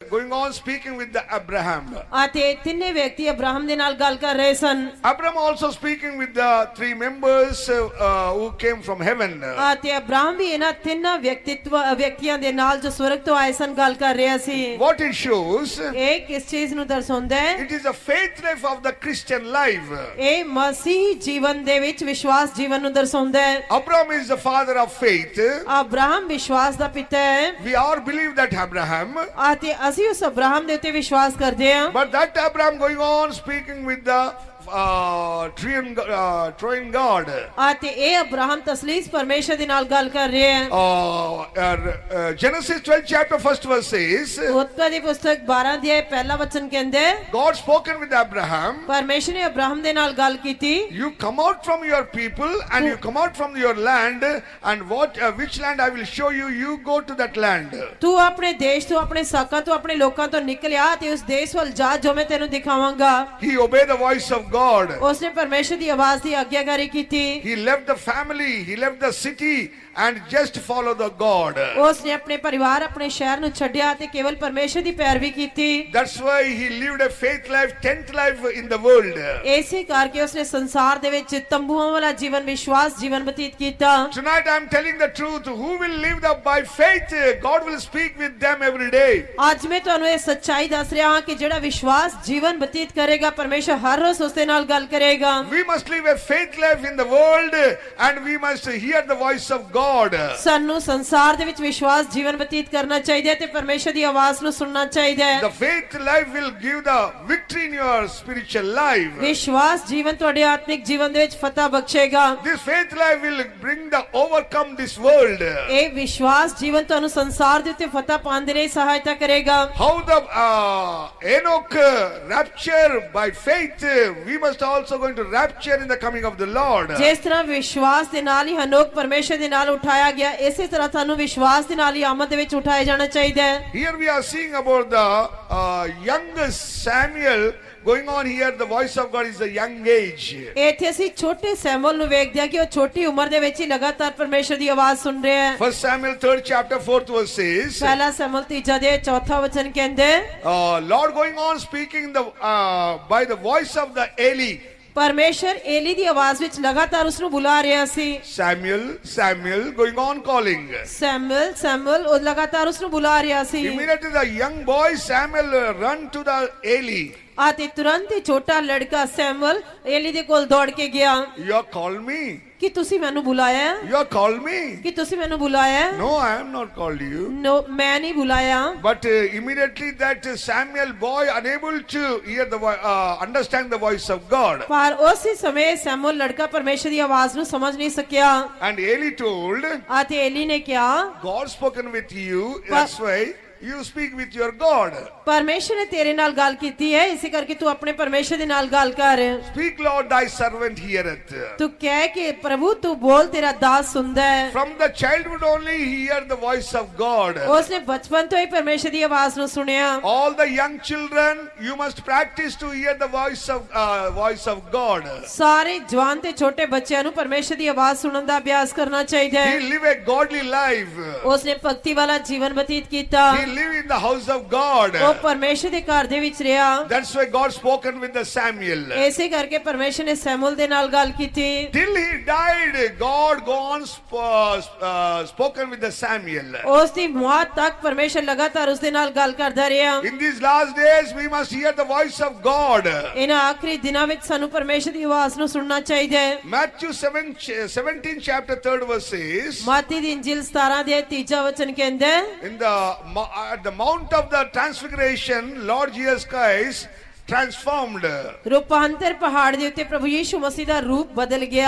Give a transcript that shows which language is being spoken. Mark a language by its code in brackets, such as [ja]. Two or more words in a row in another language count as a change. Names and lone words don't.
[en] going on speaking with the Abraham. [pa] ਅਤੇ ਤਿੰਨੇ ਵਿਅਕਤੀ ਅਬਰਾਹਮ ਦੇ ਨਾਲ ਗੱਲ ਕਰ ਰਹੇ ਸਨ। [en] Abraham also speaking with the three members who came from heaven. [pa] ਅਤੇ ਅਬਰਾਹਮ ਵੀ ਇਹਨਾਂ ਤਿੰਨਾਂ ਵਿਅਕਤੀਆਂ ਦੇ ਨਾਲ ਜੋ ਸਵਰਗ ਤੋਂ ਆਏ ਸਨ ਗੱਲ ਕਰ ਰਿਹਾ ਸੀ। [en] What it shows? [pa] ਇਹ ਕਿਸ ਚੀਜ਼ ਨੂੰ ਦਰਸਾਉਂਦਾ ਹੈ? [en] It is a faith life of the Christian life. [pa] ਇਹ ਮਸੀਹੀ ਜੀਵਨ ਦੇ ਵਿੱਚ ਵਿਸ਼ਵਾਸ ਜੀਵਨ ਨੂੰ ਦਰਸਾਉਂਦਾ ਹੈ। [en] Abraham is the father of faith. [pa] ਅਬਰਾਹਮ ਵਿਸ਼ਵਾਸ ਦਾ ਪਿਤਾ ਹੈ। [en] We all believe that Abraham. [pa] ਅਤੇ ਅਸੀਂ ਉਸ ਅਬਰਾਹਮ ਦੇ ਉੱਤੇ ਵਿਸ਼ਵਾਸ ਕਰਦੇ ਹਾਂ। [en] But that Abraham going on speaking with the triune God. [pa] ਅਤੇ ਇਹ ਅਬਰਾਹਮ ਤਸਲੀਸ ਪਰਮੇਸ਼ਰ ਦੇ ਨਾਲ ਗੱਲ ਕਰ ਰਿਹਾ ਹੈ। [en] Genesis 12 chapter 1st verse says, [pa] ਉਤਪਤੀ ਪੁਸਤਕ 12 ਅਧਿਆਇ ਪਹਿਲਾ ਵਚਨ ਕਹਿੰਦੇ [en] God spoken with Abraham. [pa] ਪਰਮੇਸ਼ਰ ਨੇ ਅਬਰਾਹਮ ਦੇ ਨਾਲ ਗੱਲ ਕੀਤੀ। [en] You come out from your people and you come out from your land, and which land I will show you, you go to that land. [pa] ਤੂੰ ਆਪਣੇ ਦੇਸ਼ ਤੋਂ ਆਪਣੇ ਸਾਕਾਂ ਤੋਂ ਆਪਣੇ ਲੋਕਾਂ ਤੋਂ ਨਿਕਲਿਆ ਤੇ ਉਸ ਦੇਸ਼ ਵੱਲ ਜਾ ਜੋ ਮੈਂ ਤੈਨੂੰ ਦਿਖਾਵਾਂਗਾ। [en] He obeyed the voice of God. [pa] ਉਸਨੇ ਪਰਮੇਸ਼ਰ ਦੀ ਆਵਾਜ਼ ਦੀ ਆਗਿਆਕਾਰੀ ਕੀਤੀ। [en] He left the family, he left the city and just follow the God. [pa] ਉਸਨੇ ਆਪਣੇ ਪਰਿਵਾਰ ਆਪਣੇ ਸ਼ਹਿਰ ਨੂੰ ਛੱਡਿਆ ਤੇ ਕੇਵਲ ਪਰਮੇਸ਼ਰ ਦੀ ਪੈਰਵੀ ਕੀਤੀ। [en] That's why he lived a faith life, tent life in the world. [pa] ਇਸੇ ਕਰਕੇ ਉਸਨੇ ਸੰਸਾਰ ਦੇ ਵਿੱਚ ਤੰਬੂਆਂ ਵਾਲਾ ਜੀਵਨ ਵਿਸ਼ਵਾਸ ਜੀਵਨ ਬਤੀਤ ਕੀਤਾ। [en] Tonight I am telling the truth. Who will live by faith, God will speak with them every day. [pa] ਅੱਜ ਮੈਂ ਤੁਹਾਨੂੰ ਇਹ ਸੱਚਾਈ ਦੱਸ ਰਿਹਾ ਹਾਂ ਕਿ ਜਿਹੜਾ ਵਿਸ਼ਵਾਸ ਜੀਵਨ ਬਤੀਤ ਕਰੇਗਾ ਪਰਮੇਸ਼ਰ ਹਰ ਰੋਜ਼ ਉਸ ਦੇ ਨਾਲ ਗੱਲ ਕਰੇਗਾ। [en] We must live a faith life in the world and we must hear the voice of God. [pa] ਸਾਨੂੰ ਸੰਸਾਰ ਦੇ ਵਿੱਚ ਵਿਸ਼ਵਾਸ ਜੀਵਨ ਬਤੀਤ ਕਰਨਾ ਚਾਹੀਦਾ ਹੈ ਤੇ ਪਰਮੇਸ਼ਰ ਦੀ ਆਵਾਜ਼ ਨੂੰ ਸੁਣਨਾ ਚਾਹੀਦਾ ਹੈ। [en] The faith life will give the victory in your spiritual life. [pa] ਵਿਸ਼ਵਾਸ ਜੀਵਨ ਤੁਹਾਡੇ ਆਤਮਿਕ ਜੀਵਨ ਦੇ ਵਿੱਚ ਫਤਹ ਬਖਸ਼ੇਗਾ। [en] This faith life will bring the overcome this world. [pa] ਇਹ ਵਿਸ਼ਵਾਸ ਜੀਵਨ ਤੁਹਾਨੂੰ ਸੰਸਾਰ ਦੇ ਉੱਤੇ ਫਤਹ ਪਾਉਣ ਦੇ ਲਈ ਸਹਾਇਤਾ ਕਰੇਗਾ। [en] How the Enoch rapture by faith, we must also going to rapture in the coming of the Lord. [pa] ਜਿਸ ਤਰ੍ਹਾਂ ਵਿਸ਼ਵਾਸ ਦੇ ਨਾਲ ਹੀ ਹਨੋਕ ਪਰਮੇਸ਼ਰ ਦੇ ਨਾਲ ਉਠਾਇਆ ਗਿਆ ਇਸੇ ਤਰ੍ਹਾਂ ਸਾਨੂੰ ਵਿਸ਼ਵਾਸ ਦੇ ਨਾਲ ਹੀ ਆਮਦ ਦੇ ਵਿੱਚ ਉਠਾਇਆ ਜਾਣਾ ਚਾਹੀਦਾ ਹੈ। [en] Here we are seeing about the young Samuel going on here. The voice of God is a young age. [pa] ਇੱਥੇ ਅਸੀਂ ਛੋਟੇ ਸੈਮੂਅਲ ਨੂੰ ਵੇਖਦੇ ਹਾਂ ਕਿ ਉਹ ਛੋਟੀ ਉਮਰ ਦੇ ਵਿੱਚ ਹੀ ਲਗਾਤਾਰ ਪਰਮੇਸ਼ਰ ਦੀ ਆਵਾਜ਼ ਸੁਣ ਰਿਹਾ ਹੈ। [en] First Samuel 3rd chapter 4th verse says, [pa] ਪਹਿਲਾ ਸੈਮੂਅਲ 3 ਅਧਿਆਇ 4 ਵਚਨ ਕਹਿੰਦੇ [en] Lord going on speaking by the voice of the Eli. [pa] ਪਰਮੇਸ਼ਰ ਏਲੀ ਦੀ ਆਵਾਜ਼ ਵਿੱਚ ਲਗਾਤਾਰ ਉਸ ਨੂੰ ਬੁਲਾ ਰਿਹਾ ਸੀ। [en] Samuel, Samuel going on calling. [pa] ਸੈਮੂਅਲ ਸੈਮੂਅਲ ਉਹ ਲਗਾਤਾਰ ਉਸ ਨੂੰ ਬੁਲਾ ਰਿਹਾ ਸੀ। [en] Immediately the young boy Samuel run to the Eli. [pa] ਅਤੇ ਤੁਰੰਤ ਹੀ ਛੋਟਾ ਲੜਕਾ ਸੈਮੂਅਲ ਏਲੀ ਦੇ ਕੋਲ ਦੌੜ ਕੇ ਗਿਆ। [en] You call me? [pa] ਕਿ ਤੁਸੀਂ ਮੈਨੂੰ ਬੁਲਾਇਆ? [en] You call me? [pa] ਕਿ ਤੁਸੀਂ ਮੈਨੂੰ ਬੁਲਾਇਆ? [en] No, I am not called you. No, [pa] ਮੈਂ ਨਹੀਂ ਬੁਲਾਇਆ। [en] But immediately that Samuel boy unable to hear the understand the voice of God. [pa] ਪਰ ਉਸੇ ਸਮੇਂ ਸੈਮੂਅਲ ਲੜਕਾ ਪਰਮੇਸ਼ਰ ਦੀ ਆਵਾਜ਼ ਨੂੰ ਸਮਝ ਨਹੀਂ ਸਕਿਆ। [en] And Eli told, [pa] ਅਤੇ ਏਲੀ ਨੇ ਕਿਹਾ [en] God spoken with you, that's why you speak with your God. [pa] ਪਰਮੇਸ਼ਰ ਨੇ ਤੇਰੇ ਨਾਲ ਗੱਲ ਕੀਤੀ ਹੈ ਇਸੇ ਕਰਕੇ ਤੂੰ ਆਪਣੇ ਪਰਮੇਸ਼ਰ ਦੇ ਨਾਲ ਗੱਲ ਕਰ। [en] Speak Lord, thy servant heareth. [pa] ਤੂੰ ਕਹਿ ਕਿ ਪ੍ਰਭੂ ਤੂੰ ਬੋਲ ਤੇਰਾ ਦਾਸ ਸੁਣਦਾ ਹੈ। [en] From the childhood only hear the voice of God. [pa] ਉਸਨੇ ਬਚਪਨ ਤੋਂ ਹੀ ਪਰਮੇਸ਼ਰ ਦੀ ਆਵਾਜ਼ ਨੂੰ ਸੁਣਿਆ। [en] All the young children, you must practice to hear the voice of God. [pa] ਸਾਰੇ ਜਵਾਨ ਤੇ ਛੋਟੇ ਬੱਚਿਆਂ ਨੂੰ ਪਰਮੇਸ਼ਰ ਦੀ ਆਵਾਜ਼ ਸੁਣਨ ਦਾ ਅਭਿਆਸ ਕਰਨਾ ਚਾਹੀਦਾ ਹੈ। [en] He live a godly life. [pa] ਉਸਨੇ ਭਗਤੀ ਵਾਲਾ ਜੀਵਨ ਬਤੀਤ ਕੀਤਾ। [en] He live in the house of God. [pa] ਉਹ ਪਰਮੇਸ਼ਰ ਦੇ ਘਰ ਦੇ ਵਿੱਚ ਰਿਹਾ। [en] That's why God spoken with the Samuel. [pa] ਇਸੇ ਕਰਕੇ ਪਰਮੇਸ਼ਰ ਨੇ ਸੈਮੂਅਲ ਦੇ ਨਾਲ ਗੱਲ ਕੀਤੀ। [en] Till he died, God gone spoken with the Samuel. [pa] ਉਸ ਦੀ ਮੌਤ ਤੱਕ ਪਰਮੇਸ਼ਰ ਲਗਾਤਾਰ ਉਸ ਦੇ ਨਾਲ ਗੱਲ ਕਰਦਾ ਰਿਹਾ। [en] In these last days, we must hear the voice of God. [pa] ਇਹਨਾਂ ਆਖਰੀ ਦਿਨਾਂ ਵਿੱਚ ਸਾਨੂੰ ਪਰਮੇਸ਼ਰ ਦੀ ਆਵਾਜ਼ ਨੂੰ ਸੁਣਨਾ ਚਾਹੀਦਾ ਹੈ। [en] Matthew 17 chapter 3rd verse says, [pa] ਮਤੀ ਦੀ ਇੰਜੀਲ 17 ਦੇ 3 ਵਚਨ ਕਹਿੰਦਾ [en] at the mount of the transfiguration, Lord Jesus Christ transformed. [pa] ਰੂਪਾਂਤਰ ਪਹਾੜ ਦੇ ਉੱਤੇ ਪ੍ਰਭੂ ਯੀਸ਼ੂ ਮਸੀਹ ਦਾ ਰੂਪ ਬਦਲ ਗਿਆ।